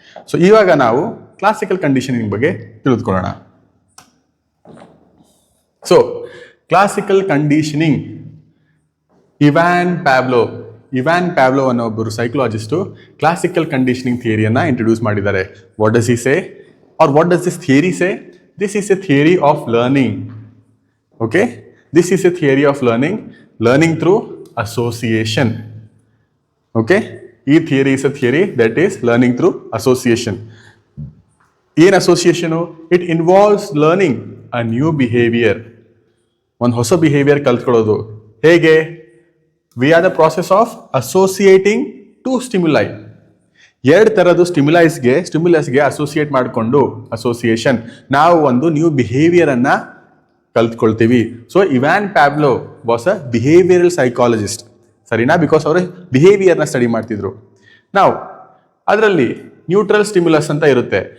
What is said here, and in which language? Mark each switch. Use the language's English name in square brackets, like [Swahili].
[Kannada] So ಇವಾಗ ನಾವು classical conditioning ಬಗ್ಗೆ ತಿಳಿದುಕೊಳ್ಳೋಣ. ಸೊ ಕ್ಲಾಸಿಕಲ್ ಕಂಡೀಷನಿಂಗ್, ಇವಾನ್ ಪ್ಯಾವ್ಲೋ ಅನ್ನೋ ಒಬ್ಬರು ಸೈಕಲಾಜಿಸ್ಟು ಕ್ಲಾಸಿಕಲ್ ಕಂಡೀಷನಿಂಗ್ ಥಿಯರಿಯನ್ನು ಇಂಟ್ರೊಡ್ಯೂಸ್ ಮಾಡಿದ್ದಾರೆ. [English] What does he say or what does this theory say? This is a theory of learning. Okay? This is a theory of learning through association. Okay? This theory is a theory that is learning through association. In association, it involves learning a new behavior. [Kannada] One ಹೊಸ behavior ಕಲ್ತ್ಕೊಳ್ಳೋದು ಹೇಗೆ? [English] We are the process of associating two stimuli. [Kannada] ಎರಡು ಥರದ್ದು ಸ್ಟಿಮ್ಯುಲಸ್ಗೆ associate ಮಾಡಿಕೊಂಡು association ನಾವು ಒಂದು new ಬಿಹೇವಿಯರನ್ನು ಕಲ್ತ್ಕೊಳ್ತೀವಿ. [English] So Ivan Pavlov was a behavioural psychologist, ಸರಿನಾ? [Kannada] Because ಅವರು ಬಿಹೇವಿಯರ್ನ study ಮಾಡ್ತಿದ್ರು. ನಾವು ಅದರಲ್ಲಿ ನ್ಯೂಟ್ರಲ್ ಸ್ಟಿಮ್ಯುಲಸ್ ಅಂತ ಇರುತ್ತೆ.